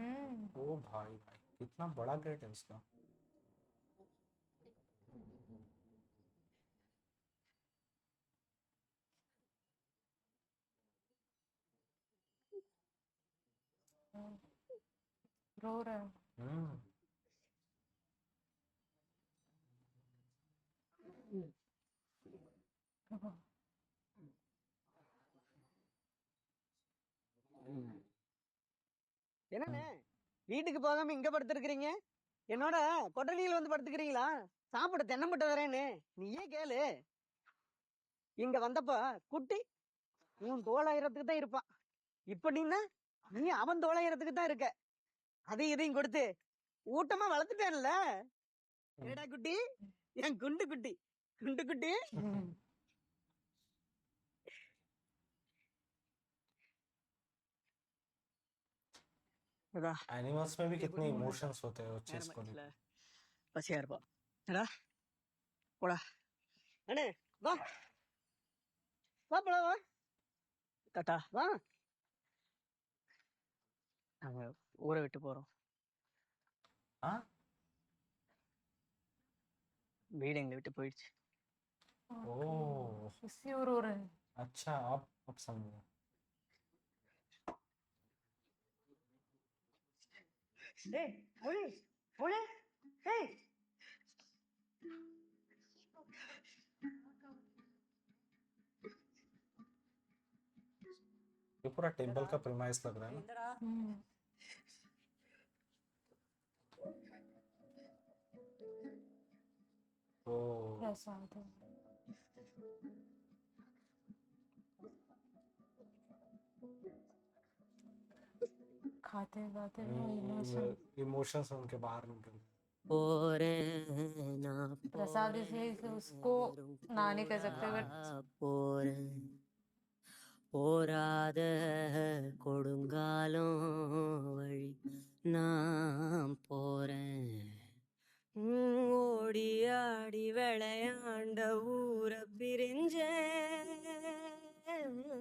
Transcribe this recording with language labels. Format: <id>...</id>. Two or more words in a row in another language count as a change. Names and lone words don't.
<hi>ओ भाई भाई, कितना बड़ा गेट है इसका। रो रहा है। हम्म</hi> <ta>என்னண்ணே வீட்டுக்கு போகாம இங்க படுத்திருக்கிறீங்க? என்னோட கொட்டடியில் வந்து படுத்துக்கிறீங்களா? சாப்பிட தென்னம்பட்டு வரேன்னு நீயே கேளு. இங்க வந்தப்ப குட்டி உன் தோளாயிரத்துக்கு தான் இருப்பான். இப்ப நீ அவன் தோளாயிரத்துக்கு தான் இருக்க. அதையும் இதையும் கொடுத்து ஊட்டமா வளர்த்துட்டேன்ல. ஏடா குட்டி, என் குண்டு குட்டி, குண்டு குட்டி.</ta> <hi>एनिमल्स में भी कितने इमोशंस होते हैं उस चीज को लेकर।</hi> <ta>பசியா இருப்பா. ஏடா போடா. அண்ணே வா வா போடா வா. டாட்டா வா. நாங்க ஊரை விட்டு போறோம்.</ta> <hi>हाँ,</hi> <ta>வீடு எங்களை விட்டு போயிடுச்சு. ओह</ta> <hi>इसलिए वो रो रहे हैं। अच्छा, अब समझा।</hi> <ta>டேய் மொழி மொழி ஏய்</ta> <hi>ये पूरा टेम्पल का प्रीमाइस लग रहा है ना।</hi> <ta>என்னடா ओह</ta> <hi>प्रसाद है। खाते गाते इमोशंस उनके बाहर निकल। प्रसाद इसलिए इसे उसको ना नहीं कह सकते बट</hi> <ta>போறேன் போராத கொடுங்காலம் வழி நான் போறேன். ஓடி ஆடி விளையாண்ட ஊரை பிரிஞ்சேன்.</ta>